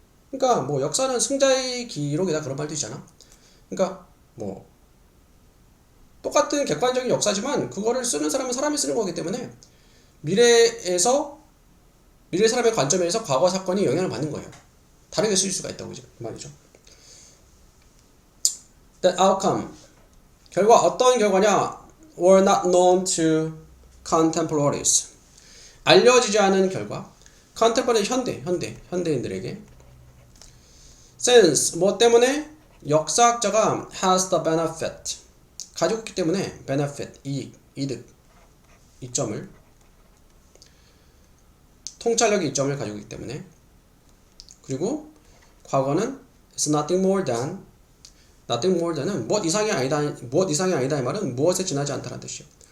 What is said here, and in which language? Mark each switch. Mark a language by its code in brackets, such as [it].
[ko] 그러니까 뭐 역사는 승자의 기록이다, 그런 말도 있잖아. 그러니까 뭐 똑같은 객관적인 역사지만 그거를 쓰는 사람은 사람이 쓰는 거기 때문에 미래 사람의 관점에서 과거 사건이 영향을 받는 거예요. 다르게 쓰일 수가 있다고 그 말이죠. [en] The outcome, [ko] 결과 어떤 결과냐? [en] were not known to contemporaries. [ko] 알려지지 않은 결과. contemporary 현대인들에게. since 뭐 때문에 역사학자가 [en] has the benefit [ko] 가지고 있기 때문에 benefit 이득 이점을 통찰력의 이점을 가지고 있기 때문에 그리고 과거는 [en] is nothing more than [ko] 은 무엇 이상이 아니다 이 말은 무엇에 지나지 않다는 뜻이요.